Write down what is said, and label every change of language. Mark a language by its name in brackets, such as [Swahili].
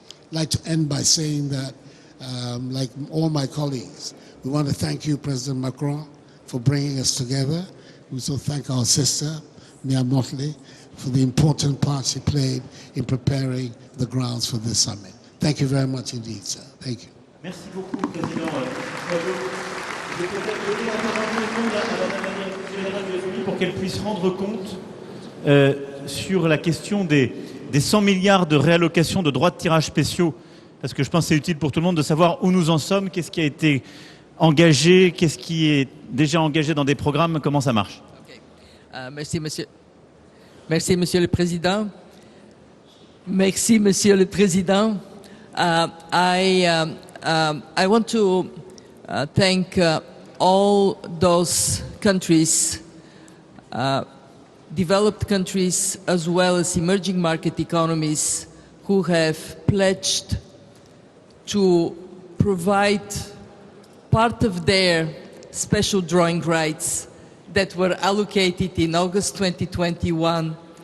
[English] I'd like to end by saying that, like all my colleagues, we want to thank you, President Macron, for bringing us together. We also thank our sister, Mia Motley, for the important part she played in preparing the grounds for this summit. Thank you very much indeed, sir. Thank you. [French] Merci beaucoup, Président. Je vais peut-être donner encore un peu de secondes à la Directrice générale du FMI pour qu'elle puisse rendre compte sur la question des 100 milliards de réallocation de droits de tirage spéciaux, parce que je pense que c'est utile pour tout le monde de savoir où nous en sommes, qu'est-ce qui a été engagé, qu'est-ce qui est déjà engagé dans des programmes, comment ça marche. Merci, monsieur. Merci, Monsieur le Président. Merci, Monsieur le Président. [English] I want to thank all those countries, developed countries as well as emerging market economies, who have pledged to provide part of their special drawing rights that were allocated in August 2021